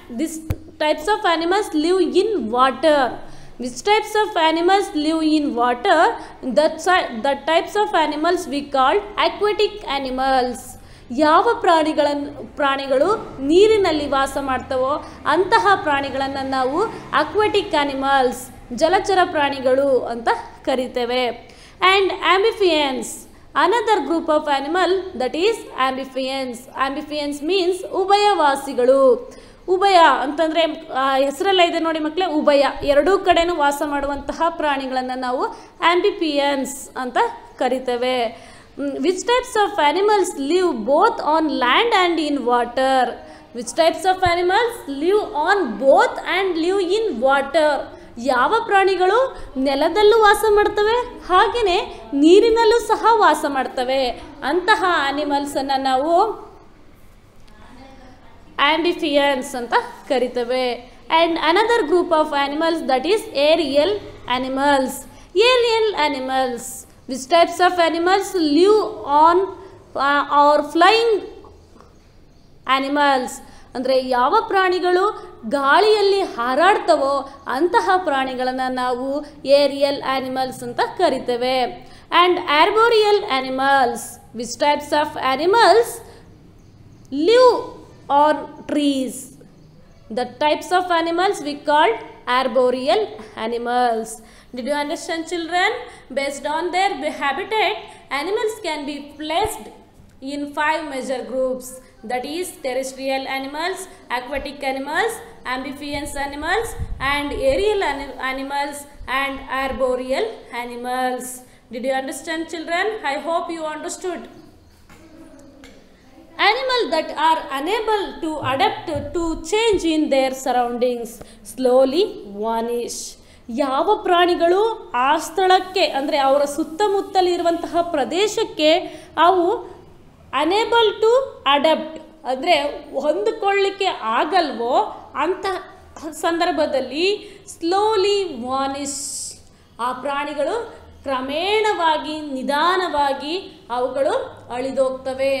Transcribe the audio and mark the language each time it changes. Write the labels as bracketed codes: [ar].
[en] These types of animals live in water. Which types of animals live in water? The types of animals we call aquatic animals. [kn] ಯಾವ ಪ್ರಾಣಿಗಳು ನೀರಿನಲ್ಲಿ ವಾಸ ಮಾಡ್ತವೋ ಅಂತಹ ಪ್ರಾಣಿಗಳನ್ನು ನಾವು aquatic animals, ಜಲಚರ ಪ್ರಾಣಿಗಳು ಅಂತ ಕರಿತೇವೆ. [en] And amphibians, another group of animal, that is amphibians. [kn] ಆಂಬಿಫಿಯನ್ಸ್ means ಉಭಯವಾಸಿಗಳು. ಉಭಯ ಅಂತಂದರೆ ಹೆಸರೆಲ್ಲ ಇದೆ ನೋಡಿ ಮಕ್ಕಳೇ, ಉಭಯ, ಎರಡೂ ಕಡೆನೂ ವಾಸ ಮಾಡುವಂತಹ ಪ್ರಾಣಿಗಳನ್ನು ನಾವು ಆಂಬಿಫಿಯನ್ಸ್ ಅಂತ ಕರಿತೇವೆ. [en] Which types of animals live both on land and in water? Which types of animals live on both and live in water? [kn] ಯಾವ ಪ್ರಾಣಿಗಳು ನೆಲದಲ್ಲೂ ವಾಸ ಮಾಡ್ತವೆ ಹಾಗೆಯೇ ನೀರಿನಲ್ಲೂ ಸಹ ವಾಸ ಮಾಡ್ತವೆ ಅಂತಹ ಆನಿಮಲ್ಸನ್ನು ನಾವು ಆಂಬಿಫಿಯನ್ಸ್ ಅಂತ ಕರಿತೇವೆ. [en] And another group of animals, that is aerial animals. Aerial animals. Which types of animals live on or flying animals? [kn] ಅಂದರೆ ಯಾವ ಪ್ರಾಣಿಗಳು ಗಾಳಿಯಲ್ಲಿ ಹಾರಾಡ್ತವೋ ಅಂತಹ ಪ್ರಾಣಿಗಳನ್ನು ನಾವು ಏರಿಯಲ್ ಆನಿಮಲ್ಸ್ ಅಂತ ಕರಿತೇವೆ. [en] And arboreal animals. Which types of animals live on trees? The types of animals we called arboreal animals. Did you understand children? Based on their habitat, animals can be placed in 5 major groups, that is terrestrial animals, aquatic animals, amphibians animals, and aerial animals, and arboreal animals. Did you understand, children? I hope you understood. Animals that are unable to adapt to change in their surroundings slowly vanish. [kn] ಯಾವ ಪ್ರಾಣಿಗಳು ಆ ಸ್ಥಳಕ್ಕೆ ಅಂದರೆ ಅವರ ಸುತ್ತಮುತ್ತಲಿರುವಂತಹ ಪ್ರದೇಶಕ್ಕೆ ಅವು [en] unable to adapt [kn] ಅಂದರೆ ಹೊಂದಿಕೊಳ್ಳಿಕ್ಕೆ ಆಗಲ್ವೋ ಅಂಥ ಸಂದರ್ಭದಲ್ಲಿ [en] slowly vanish, [kn] ಆ ಪ್ರಾಣಿಗಳು ಕ್ರಮೇಣವಾಗಿ ನಿಧಾನವಾಗಿ ಅವುಗಳು ಅಳಿದೋಗ್ತವೆ.